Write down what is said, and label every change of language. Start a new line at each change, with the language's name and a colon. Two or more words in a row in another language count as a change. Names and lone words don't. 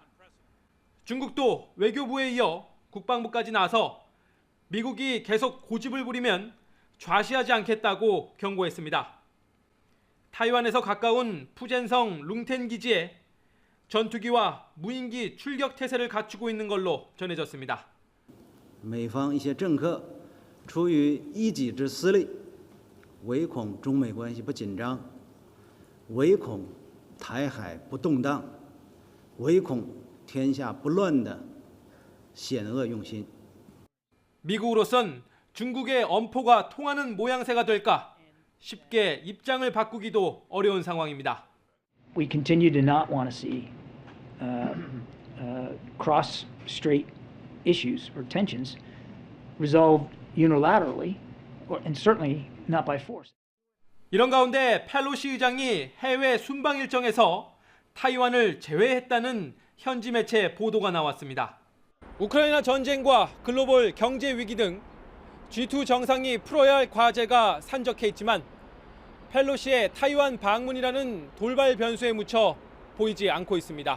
Korean: 중국도 외교부에 이어 국방부까지 나서 미국이 계속 고집을 부리면 좌시하지 않겠다고 경고했습니다. 타이완에서 가까운 푸젠성 룽텐 기지에 전투기와 무인기 출격 태세를 갖추고 있는 걸로 전해졌습니다.
Chinese: 美方一些政客出于一己之私利，唯恐中美关系不紧张，唯恐台海不动荡，唯恐天下不乱的险恶用心。
Korean: 미국으로선 중국의 엄포가 통하는 모양새가 될까 쉽게 입장을 바꾸기도 어려운 상황입니다.
English: We continue to not want to see cross-strait issues or tensions resolved unilaterally, and certainly not by force.
Korean: 이런 가운데 펠로시 의장이 해외 순방 일정에서 타이완을 제외했다는 현지 매체 보도가 나왔습니다. 우크라이나 전쟁과 글로벌 경제 위기 등 G2 정상이 풀어야 할 과제가 산적해 있지만 펠로시의 타이완 방문이라는 돌발 변수에 묻혀 보이지 않고 있습니다.